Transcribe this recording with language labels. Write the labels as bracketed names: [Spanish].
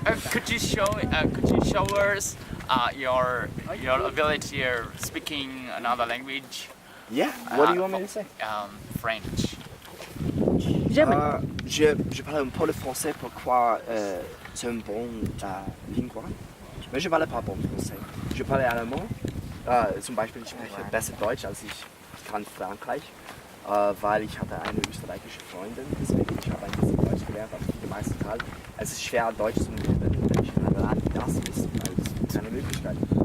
[English] Could you show us your ability of speaking another language? Yeah. What do you want me to say? French. German. [French] Je parle un peu le français pourquoi c'est un bon lingua. Mais je parle pas bon français. Je parle allemand. [German] Zum Beispiel, ich spreche besser Deutsch als ich kann Frankreich. Weil ich hatte eine österreichische Freundin, deswegen ich habe ein bisschen Deutsch gelernt, aber für den meisten Teil. Es ist schwer, Deutsch zu lernen, wenn ich in einem Land das ist, weil es keine Möglichkeit.